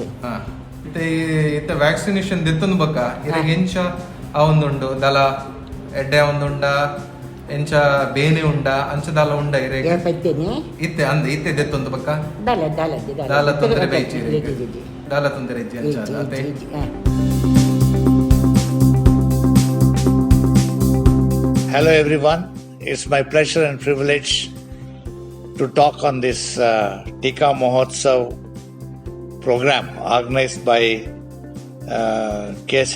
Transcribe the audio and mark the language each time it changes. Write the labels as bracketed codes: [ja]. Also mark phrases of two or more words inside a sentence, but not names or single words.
[tcy] ಇತ್ತ ವ್ಯಾಕ್ಸಿನೇಷನ್ ದೆತ್ತೊಂದು ಬಕ್ಕ ಇರೆಗ್ ಎಂಚ ಅವೊಂದುಂಡು ದಲ ಎಡ್ಡೆ ಒಂದುಂಡ ಎಂಚ ಬೇನೆ ಉಂಡ ಅಂಚದಾಲ ಉಂಡ ಇರೆಗ್ ಪೈತೇನೆ ಇತ್ತೆ ಅಂದೆ ಇತ್ತೆ ದೆತ್ತೊಂದು ಬಕ್ಕ ದಾಲ ತೊಂದರೆ ಬೈಚಿ ದಾಲ ತೊಂದರೆ ಇಜ್ಜಿ ಅಂಚ [en] Hello everyone, it's my pleasure and privilege to talk on this Tika Mahotsav program organized by K.S.